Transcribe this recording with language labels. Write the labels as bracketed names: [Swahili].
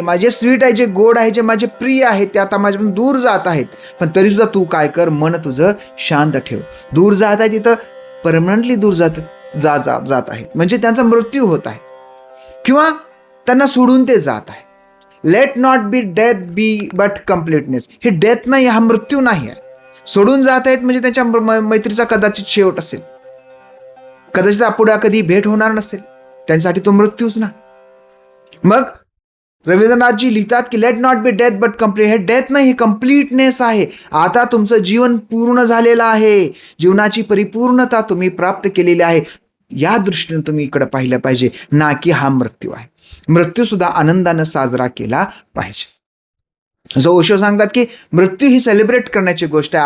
[Marathi] माझे स्वीट आहे, जे गोड आहे, जे माझे प्रिय आहेत, ते आता माझ्यापासून दूर जात आहेत. पण तरी सुद्धा तू काय कर, मन तुझं शांत ठेव. दूर जात आहे तिथं परमनंटली दूर जात आहेत, म्हणजे त्यांचा मृत्यू होत आहे किंवा त्यांना सोडून ते जात आहे. [English] Let not be death be but completeness. [Marathi] हे डेथ नाही, हा मृत्यू नाही आहे. सोडून जात आहेत म्हणजे त्यांच्या मैत्रीचा कदाचित शेवट असेल, कदाचित पुढे कधी भेट होणार नसेल, त्यांच्यासाठी तो मृत्यूच ना. मग रवींद्रनाथजी लिहितात की [English] Let not be death but complete. [Marathi] हे डेथ नाही, हे कम्प्लीटनेस आहे. आता तुमचं जीवन पूर्ण झालेलं आहे, जीवनाची परिपूर्णता तुम्ही प्राप्त केलेली आहे. या दृष्टीने तुम्ही इकडे पाहिलं पाहिजे, ना की हा मृत्यू आहे. मृत्यू सुद्धा आनंदानं साजरा केला पाहिजे. जो ओशो सांगतात की मृत्यू ही सेलिब्रेट करण्याची गोष्ट आहे.